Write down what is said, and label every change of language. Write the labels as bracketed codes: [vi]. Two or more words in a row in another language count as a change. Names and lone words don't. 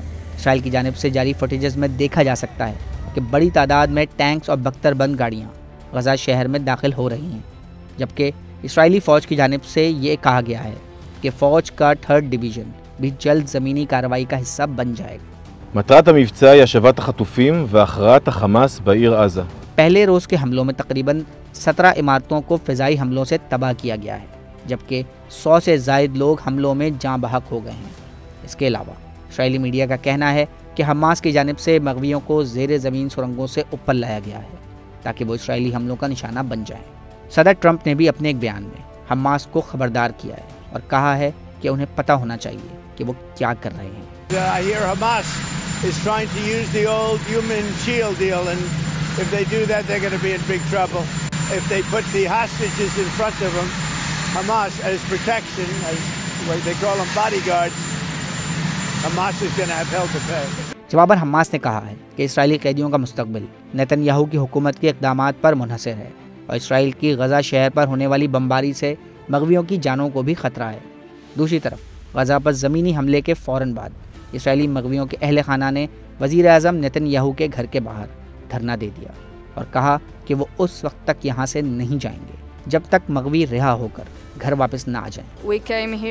[ur] اسرائیل کی جانب سے جاری فوٹیجز میں دیکھا جا سکتا ہے کہ بڑی تعداد میں ٹینکس اور بختر بند گاڑیاں غزہ شہر میں داخل ہو رہی ہیں، جبکہ اسرائیلی فوج کی جانب سے یہ کہا گیا ہے کہ فوج کا 3rd ڈویژن بھی جلد زمینی کارروائی کا حصہ بن جائے گا۔ [he] مطلب המבצע היא השבת החטופים והכרעת החמאס בעיר עזה۔ [ur] پہلے روز کے حملوں میں تقریباً 17 عمارتوں کو فضائی حملوں سے تباہ کیا گیا ہے، جبکہ 100 سے زائد لوگ حملوں میں جاں بحق ہو گئے ہیں۔ اس کے علاوہ اسرائیلی میڈیا کا کہنا ہے کہ حماس کی جانب سے مغویوں کو زیر زمین سرنگوں سے اوپر لایا گیا ہے تاکہ وہ اسرائیلی حملوں کا نشانہ بن جائیں۔ صدر ٹرمپ نے بھی اپنے ایک بیان میں حماس کو خبردار کیا ہے اور کہا ہے کہ انہیں پتہ ہونا چاہیے کہ وہ کیا کر رہے ہیں۔ [en] I hear Hamas is trying to use the old human shield deal, and if they do that, they're going to be in big trouble. If they put the hostages in front of them, Hamas as protection, as what they call them bodyguards, Hamas is going to have hell to pay. [ur] جواباً حماس نے کہا ہے کہ اسرائیلی قیدیوں کا مستقبل نیتن یاہو کی حکومت کے اقدامات پر منحصر ہے اور اسرائیل کی غزہ شہر پر ہونے والی بمباری سے مغویوں کی جانوں کو بھی خطرہ ہے۔ دوسری طرف غزہ پر زمینی حملے کے فوراً بعد اسرائیلی مغویوں کے اہل خانہ نے وزیر اعظم نیتن یاہو کے گھر کے باہر دھرنا دے دیا اور کہا کہ وہ اس وقت تک یہاں سے نہیں جائیں گے جب تک مغوی رہا ہو کر گھر واپس نہ آ جائیں۔